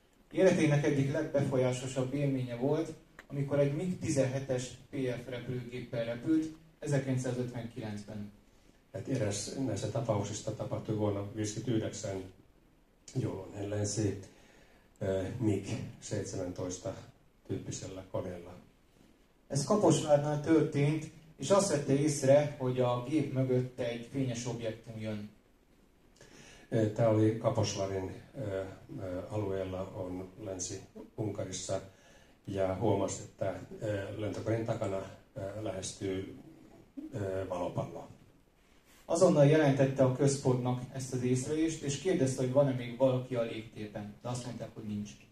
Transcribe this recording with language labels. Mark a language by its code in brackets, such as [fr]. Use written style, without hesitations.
[hu] Életének egyik legbefolyásosabb élménye volt, amikor egy MiG-17-es PF repülőgéppel repült 1959-ben. [fi] Eräs näistä tapauksista tapahtui vuonna 1959, jolloin hän lensi MiG-17 tyyppisellä koneella. [hu] Ez Kaposvárnál történt, és azt vette észre, hogy a gép mögött egy fényes objektum jön. [fi] Tämä oli Kaposvarin alueella, on Länsi-Unkarissa, ja huomasi, että lentokoneen takana lähestyy valopallo. [hu] Azonnal jelentette a központnak ezt az észlelést, és kérdezte, hogy van-e még valaki a légtérben. De azt mondták, hogy nincs.